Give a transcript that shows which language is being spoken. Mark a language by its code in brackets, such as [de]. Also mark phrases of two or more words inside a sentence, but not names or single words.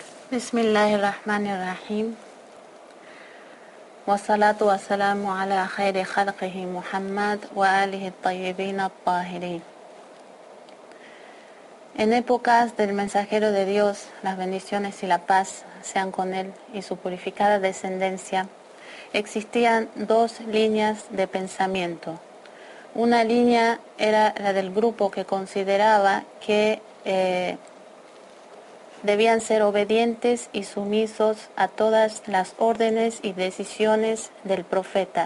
[ar] بسم الله الرحمن الرحيم. والصلاة والسلام على خير خلقه محمد وآله الطيبين الطاهرين. [es] En épocas del mensajero de Dios, las bendiciones y la paz sean con él y su purificada descendencia, existían dos líneas de pensamiento. Una línea era la del grupo que consideraba que debían ser obedientes y sumisos a todas las órdenes y decisiones del profeta.